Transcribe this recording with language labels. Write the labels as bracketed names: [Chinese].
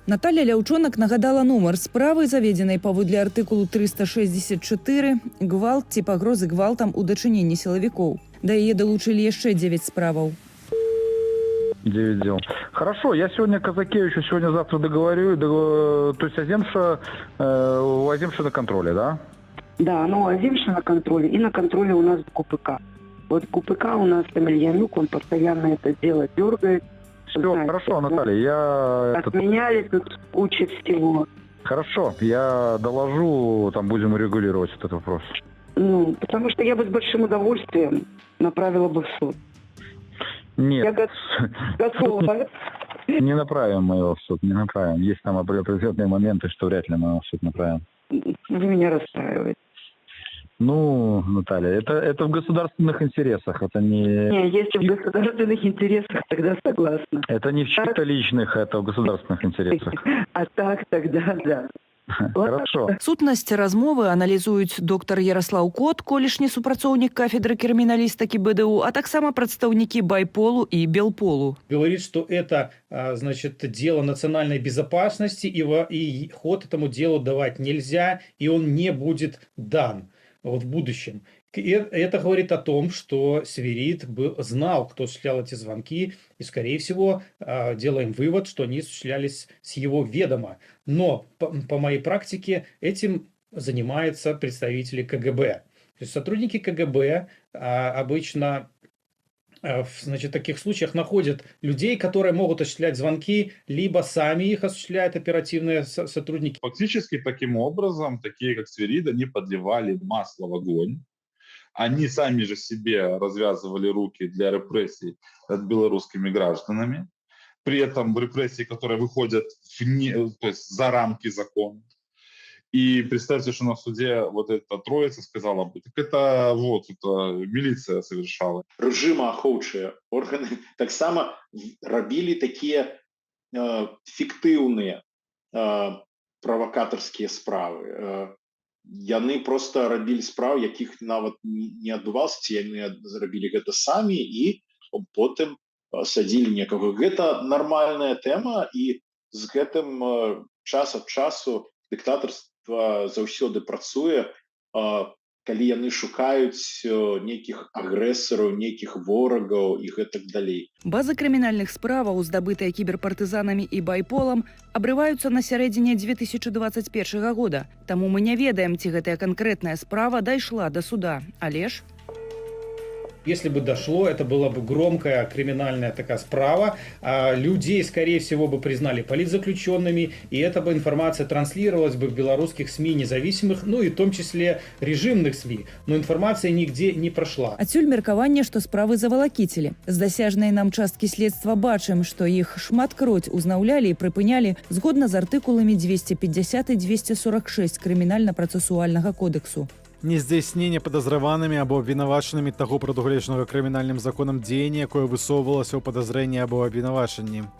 [Belarusian] Наталья Ляўчонак нагадала нумар справы, заведзенай паводле артыкулу 364 гвалт ці пагрозы гвалтам у дачыненні сілавікоў. Да яе долучили яшчэ 9 справаў. [Russian] 9 дел. Хорошо, я сегодня Казакевичу, сегодня-завтра договорю. То есть Аземша, у Аземша на контроле, да? Да, у Аземша на контроле и на контроле у нас КПК. Вот КПК у нас Емельянюк, он постоянно это дело дергает. Все, хорошо, Наталья, Отменяли тут куча всего. Хорошо, я доложу, там будем регулировать этот вопрос. Потому что я бы с большим удовольствием направила бы в суд. Нет. Я готова. Не направим мы его в суд, не направим. Есть там определенные моменты, что вряд ли мы его в суд направим. Вы меня расстраиваете. Наталья, это в государственных интересах, это не... Не, если в государственных интересах, тогда согласна. Это не в чьих-то личных, это в государственных интересах. А так тогда да. Хорошо. [Belarusian] Сутнасць размовы аналізуюць доктар Ярослаў Кот, колішні супрацоўнік кафедры крыміналістыкі БДУ, а таксама прадстаўнікі Байполу и Белполу. [Russian] Говорит, что это, дело национальной безопасности, и ход этому делу давать нельзя, и он не будет дан в будущем. И это говорит о том, что Свирид знал, кто осуществлял эти звонки, и, скорее всего, делаем вывод, что они осуществлялись с его ведома. Но по моей практике этим занимаются представители КГБ. То есть сотрудники КГБ обычно в таких случаях находят людей, которые могут осуществлять звонки, либо сами их осуществляют оперативные сотрудники. Фактически таким образом, такие как Свирид, они подливали масло в огонь. Они сами же себе развязывали руки для репрессий над белорусскими гражданами. при этом репрессии, которые выходят то есть за рамки закона. И представьте, что на суде вот эта троица сказала, так это милиция совершала. [Belarusian] Рэжымаахоўчыя органы таксама рабілі такія фіктыўныя правакатарскія справы. Яны просто рабілі справы, якіх нават не адбывалася, ці яны зрабілі гэта самі і потым садзілі некага. Гэта нармальная тэма, і з гэтым час ад часу дыктатарства заўсёды працуе, калі яны шукаюць нейкіх агрэсараў, нейкіх ворагаў і гэтак далей. Базы крымінальных справаў, здабытыя кіберпартызанамі і байполам, абрываюцца на сярэдзіне 2021 года. Таму мы не ведаем, ці гэтая канкрэтная справа дайшла да суда. Але ж... [Russian] Если бы дошло, это была бы громкая криминальная такая справа. Людей, скорее всего, бы признали политзаключенными, и эта бы информация транслировалась бы в белорусских СМИ независимых, ну и в том числе режимных СМИ. Но информация нигде не прошла. [Belarusian] Адсюль меркаванне, што справы завалакіцілі. З дасяжнай нам часткі следства бачым, што іх шматкроць узнаўлялі і прыпынялі згодна з артыкуламі 250 і 246 крымінальна-працэсуальнага кодексу. Нездзяйснение подозреванными або обвинуваченными того прадугледжанага крымінальным законам дзеяння, якое высоўвалася ў падазрэнні або абвінавачанні.